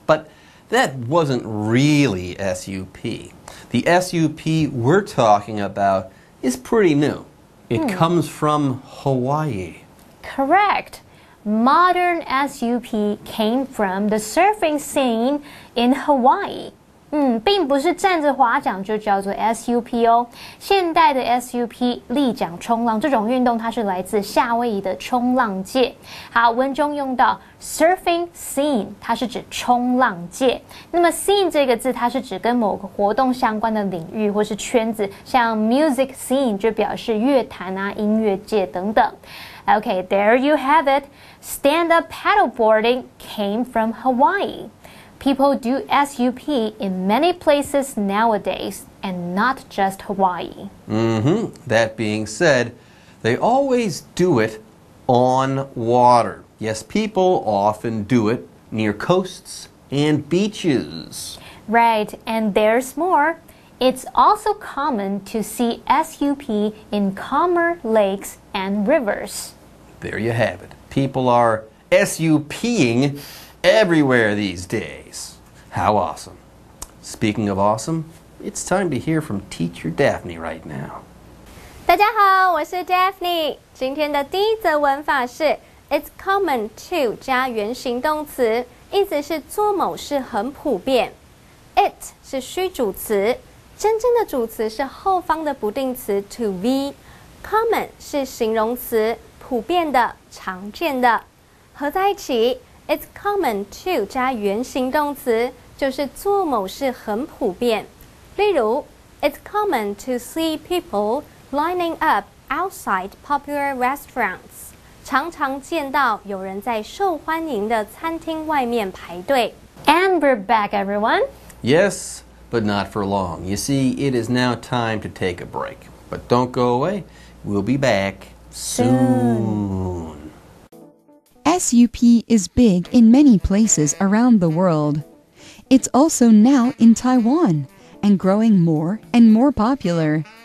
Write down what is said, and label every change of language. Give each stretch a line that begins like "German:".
English: But that wasn't really SUP. The SUP we're talking about is pretty new. It comes from Hawaii. Correct. Modern SUP came from the surfing scene in Hawaii.
Chinese: 并不是站着划桨就叫做 SUP 哦。现代的 SUP 立桨冲浪这种运动，它是来自夏威夷的冲浪界。好，文中用到 surfing scene， 它是指冲浪界。那么 scene 这个字，它是指跟某个活动相关的领域或是圈子，像 music scene 就表示乐坛啊、音乐界等等。
English: Okay, there you have it. Stand-up paddleboarding came from Hawaii. People do SUP in many places nowadays, and not just Hawaii. That being said, they always do it on water. Yes, people often do it near coasts and beaches. Right, and there's more. It's also common to see SUP in calmer lakes and rivers. There you have it. People are SUPing everywhere these days. How awesome. Speaking of awesome, it's time to hear from Teacher Daphne right now.
Chinese: 大家好，我是 Daphne。今天的第一则文法是
English: It's common to
Chinese: 加原形动词，意思是做某事很普遍。 It 是虚主词，真正的主词是后方的不定词 to be。Common 是形容词，普遍的、常见的。合在一起
English: It's common to
Chinese: 加原形动词，就是做某事很普遍。例如
English: It's common to see people lining up outside popular restaurants.
Chinese: 常常见到有人在受欢迎的餐厅外面排队。
English: And we're back, everyone. Yes, but not for long. You see, it is now time to take a break. But don't go away. We'll be back soon. SUP is big in many places around the world. It's also now in Taiwan and growing more and more popular.